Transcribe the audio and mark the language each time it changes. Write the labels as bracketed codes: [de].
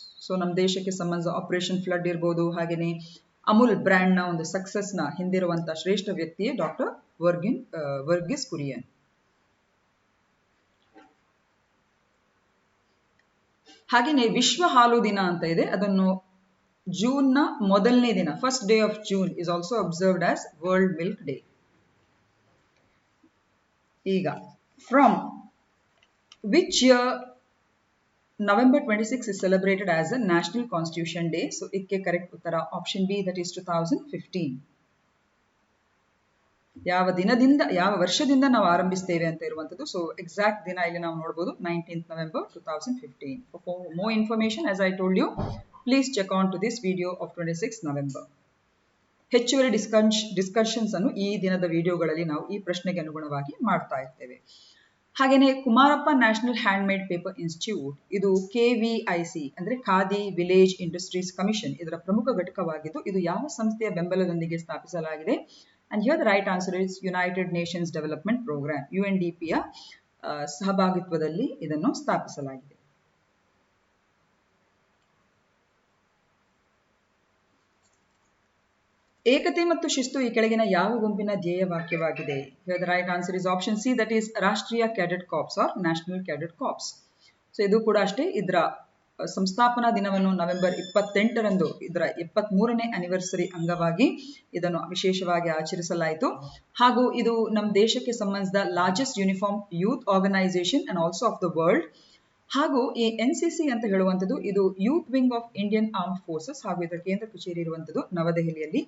[kn] So ನಮ್ಮ ದೇಶಕ್ಕೆ ಸಂಬಂಧಿಸಿದ ಆಪರೇಷನ್ ಫ್ಲಡ್ ಇರ್ಬೋದು, ಹಾಗೆಯೇ ಅಮೂಲ್ ಬ್ರ್ಯಾಂಡ್ನ ಒಂದು ಸಕ್ಸಸ್ನ ಹಿಂದಿರುವಂತಹ ಶ್ರೇಷ್ಠ ವ್ಯಕ್ತಿಯೇ ಡಾಕ್ಟರ್ ವರ್ಗೀಸ್ ಕುರಿಯನ್. ಹಾಗೆಯೇ ವಿಶ್ವ ಹಾಲು ದಿನ ಅಂತ ಇದೆ, ಅದನ್ನು ಜೂನ್ನ ಮೊದಲನೇ ದಿನ, [en] First day of June is also observed as world milk day. ಈಗ from which year November 26 is celebrated as a National Constitution Day? [kn] So ಇದಕ್ಕೆ ಕರೆಕ್ಟ್ ಉತ್ತರ ಆಪ್ಷನ್ ಬಿ, ದಟ್ ಈಸ್ 2015. ಯಾವ ದಿನದಿಂದ, ಯಾವ ವರ್ಷದಿಂದ ನಾವು ಆರಂಭಿಸ್ತೇವೆ ಅಂತ ಇರುವಂಥದ್ದು. ಸೊ ಎಕ್ಸಾಕ್ಟ್ ದಿನ ಇಲ್ಲಿ ನಾವು ನೋಡಬಹುದು, 19th November 2015. [en] For more information, as I told you, please check on to this video of 26th November. [kn] ಹೆಚ್ಚುವರಿ ಡಿಸ್ಕಷನ್ಸ್ ಅನ್ನು ಈ ದಿನದ ವಿಡಿಯೋಗಳಲ್ಲಿ ನಾವು ಈ ಪ್ರಶ್ನೆಗೆ ಅನುಗುಣವಾಗಿ ಮಾಡ್ತಾ ಇರ್ತೇವೆ. ಹಾಗೆಯೇ Kumarappa national handmade paper institute, ಇದು KVIC ಅಂದ್ರೆ ಖಾದಿ ವಿಲೇಜ್ ಇಂಡಸ್ಟ್ರೀಸ್ ಕಮಿಷನ್, ಇದರ ಪ್ರಮುಖ ಘಟಕವಾಗಿದ್ದು ಇದು ಯಾವ ಸಂಸ್ಥೆಯ ಬೆಂಬಲದೊಂದಿಗೆ ಸ್ಥಾಪಿಸಲಾಗಿದೆ? [en] and here the right answer is United Nations Development Programme, [kn] UNDPಯ ಸಹಭಾಗಿತ್ವದಲ್ಲಿ ಇದನ್ನು ಸ್ಥಾಪಿಸಲಾಗಿದೆ. ಏಕತೆ ಮತ್ತು ಶಿಸ್ತು ಈ ಕೆಳಗಿನ ಯಾವ ಗುಂಪಿನ ಧ್ಯೇಯ ವಾಕ್ಯವಾಗಿದೆ? [en] Here the right answer is option C, that is ರಾಷ್ಟ್ರೀಯ cadet corps or National Cadet Corps. [kn] So ಇದು ಕೂಡ ಅಷ್ಟೇ, ಇದರ ಸಂಸ್ಥಾಪನಾ ದಿನವನ್ನು ನವೆಂಬರ್ 28ರಂದು ಇದರ 73ನೇ ಆನಿವರ್ಸರಿ ಅಂಗವಾಗಿ ಇದನ್ನು ವಿಶೇಷವಾಗಿ ಆಚರಿಸಲಾಯಿತು. ಹಾಗೂ ಇದು ನಮ್ಮ ದೇಶಕ್ಕೆ ಸಂಬಂಧಿಸಿದ [en] Largest uniform youth organisation and also of the world. [kn] ಹಾಗೂ ಈ NCC ಅಂತ ಹೇಳುವಂಥದ್ದು ಇದು [en] youth wing of Indian armed forces, [kn] ಹಾಗೂ ಇದರ ಕೇಂದ್ರ ಕಚೇರಿ ಇರುವಂಥದ್ದು ನವದೆಹಲಿಯಲ್ಲಿ.